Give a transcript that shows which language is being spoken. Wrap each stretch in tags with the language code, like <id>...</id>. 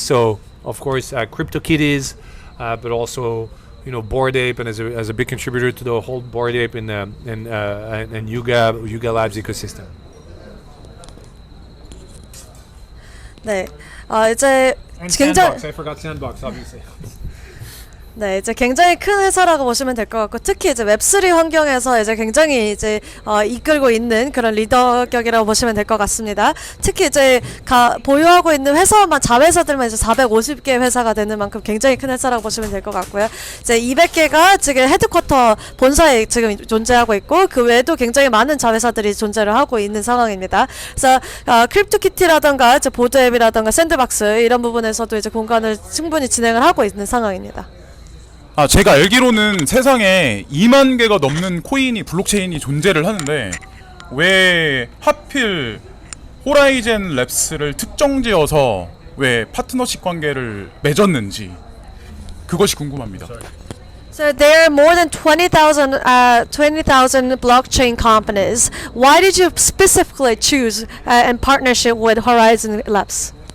<en>So of course, CryptoKitties, but also Bored Ape, and as a big contributor to the whole Bored Ape and Yuga Labs ecosystem.</en> <ko>네, 이제</ko> <en>And</en> <ko>굉장히</ko> <en>Sandbox, I forgot Sandbox, obviously.</en> <ko>네, 이제 굉장히 큰 회사라고 보시면 될 것 같고, 특히 이제 웹3 환경에서 이제 굉장히 이제 이끌고 있는 그런 리더격이라고 보시면 될 것 같습니다. 특히 이제 보유하고 있는 회사만 자회사들만 이제 450개 회사가 되는 만큼 굉장히 큰 회사라고 보시면 될 것 같고요. 이제 200개가 지금 헤드쿼터 본사에 지금 존재하고 있고, 그 외에도 굉장히 많은 자회사들이 존재를 하고 있는 상황입니다. 그래서 크립토키티라던가 이제 보드앱이라던가 샌드박스 이런 부분에서도 이제 공간을 충분히 진행을 하고 있는 상황입니다. 제가 알기로는 세상에 2만 개가 넘는 코인이 블록체인이 존재를 하는데 왜 하필 호라이젠 랩스를 특정지어서 왜 파트너십 관계를 맺었는지 그것이 궁금합니다.</ko> <en>So there are more than 20,000 blockchain companies. Why did you specifically choose in partnership with Horizen Labs?</en>